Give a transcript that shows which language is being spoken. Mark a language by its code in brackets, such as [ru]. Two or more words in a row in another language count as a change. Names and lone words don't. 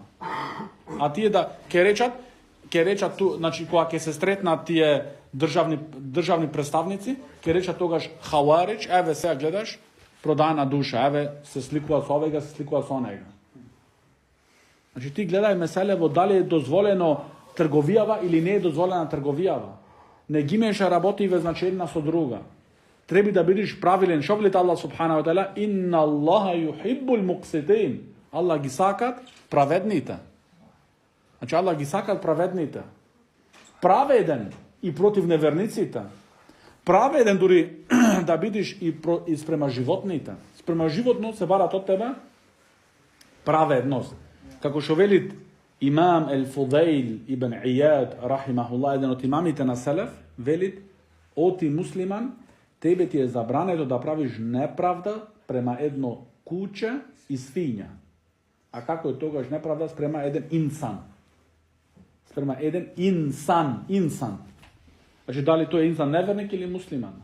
[mk] А тие да ќе речат ту, значи кога ќе се стретнат тие државни представници, ќе речат тогаш хаварич, еве сега гледаш, продајна душа, еве се сликува со овега, се сликува со онега. Значи ти гледај меселево дали е дозволено трговијава или не е дозволена трговијава. Не ги меша работиве, значи една со друга. Треба да бидеш правилен. Шо вели Аллах [ar] سبحانه وتعالى, إن الله يحب المقسطين. [mk] Аллах ги сакат праведните. Значи Аллах ги сакат праведните. Праведен и против неверниците. Праведен дури да бидеш и спрема животните. Спрема животно се барат од тебе праведност. Како што вели имам Ал-Фудейл ибн Ияд рахимахуллах, еден од имамите на селеф, вели, оти муслиман, тебе ти е забрането да правиш неправда према едно куче и свиња. А како е тогаш неправда спрема еден инсан? Спрема еден инсан. Значи, дали тој е инсан неверник или муслиман?